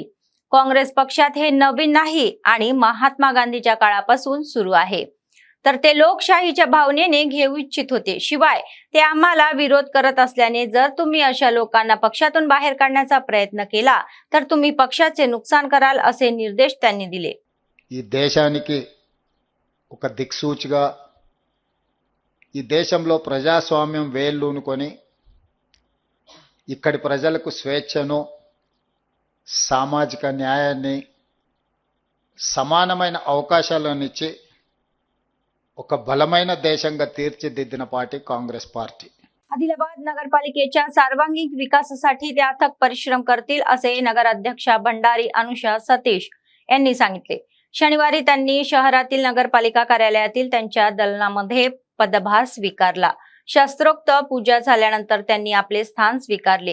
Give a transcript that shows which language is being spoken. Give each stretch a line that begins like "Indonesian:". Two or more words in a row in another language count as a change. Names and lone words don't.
Marathi: काँग्रेस पक्षात हे नवीन नाही आणि महात्मा गांधीच्या काळापासून सुरू आहे, तर ते लोकशाहीच्या भावनेने घेऊ इच्छित होते। शिवाय ते आम्हाला विरोध करत असल्याने जर तुम्ही अशा लोकांना पक्षातून बाहेर काढण्याचा प्रयत्न केला तर तुम्ही पक्षाचे नुकसान कराल, असे निर्देश त्यांनी दिले।
Telugu: ఈ దేశానికి ఒక దిక్సూచిగా ఈ దేశంలో ప్రజాస్వామ్యం వేళ్ళూనుకొని ఇక్కడి ప్రజలకు స్వేచ్ఛను, సామాజిక న్యాయాన్ని, సమానమైన అవకాశాలను ఇచ్చి ఒక బలమైన దేశంగా తీర్చిదిద్దిన పార్టీ కాంగ్రెస్ పార్టీ।
Marathi: आदिलाबाद नगरपालिकेच्या सर्वांगीण विकासासाठी ते अथक परिश्रम करतील, असे नगराध्यक्षा भंडारी अनुषा सतीश यांनी सांगितले। शनिवारी त्यांनी शहरातील नगरपालिका कार्यालयातील त्यांच्या दलनामध्ये पदभार स्वीकारला। शास्त्रोक्त पूजा झाल्यानंतर त्यांनी आपले स्थान स्वीकारले।